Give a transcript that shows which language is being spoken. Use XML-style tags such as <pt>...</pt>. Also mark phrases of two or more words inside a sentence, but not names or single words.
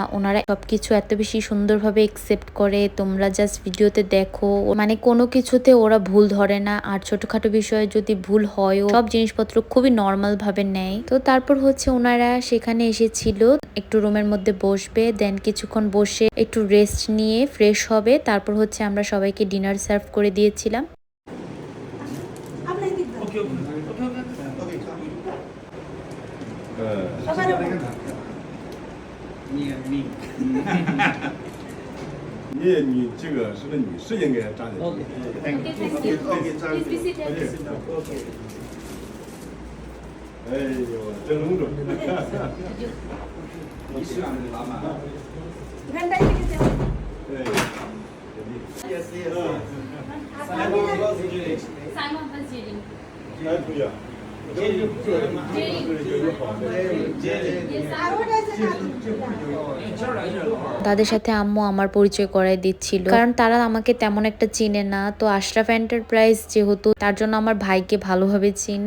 <bn>ওনারা সবকিছু এত বেশি সুন্দরভাবে একসেপ্ট করে, তোমরা জাস্ট ভিডিওতে দেখো, মানে কোনো কিছুতে ওরা ভুল ধরে না। আর ছোটখাটো বিষয়ে যদি ভুল হয়, সব জিনিসপত্র খুবই নর্মাল ভাবে নেয়। তো তারপর হচ্ছে ওনারা সেখানে এসেছিল, একটু রুমের মধ্যে বসবে, দেন কিছুক্ষণ বসে একটু রেস্ট নিয়ে ফ্রেশ হবে। তারপর হচ্ছে আমরা সবাইকে ডিনার সার্ভ করে দিয়েছিলাম।</bn> <zh>你这个是个女士应该站在这里。哎呦，真隆重！你是俺们的老板。你看带这个奖。</zh> <en>对。Yes, yes. Simon Basiri.</en> <zh>哎，对呀。</zh> <bn>তাদের সাথে আম্মু আমার পরিচয় করাই দিচ্ছিল, কারণ তারা আমাকে তেমন একটা চিনে না। তো আশরাফ এন্টারপ্রাইজ যেহেতু, তার জন্য আমার ভাইকে ভালোভাবে চিনে।</bn>